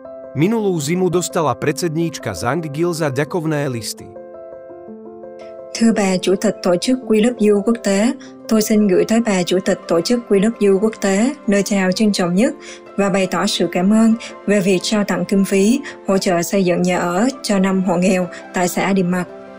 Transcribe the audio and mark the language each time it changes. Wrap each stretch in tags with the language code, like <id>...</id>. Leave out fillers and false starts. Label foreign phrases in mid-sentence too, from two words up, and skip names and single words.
<sk>Minulú zimu dostala predsedníčka Zhang Gilza ďakovné listy.</sk> <vi>Thưa bà Chủ tịch Tổ chức We Love You quốc tế, tôi xin gửi tới bà Chủ tịch Tổ chức We Love You quốc tế lời chào trân trọng nhất và bày tỏ sự cảm ơn về việc trao tặng kinh phí hỗ trợ xây dựng nhà ở cho 5 hộ nghèo tại xã Điềm Mạc.</vi>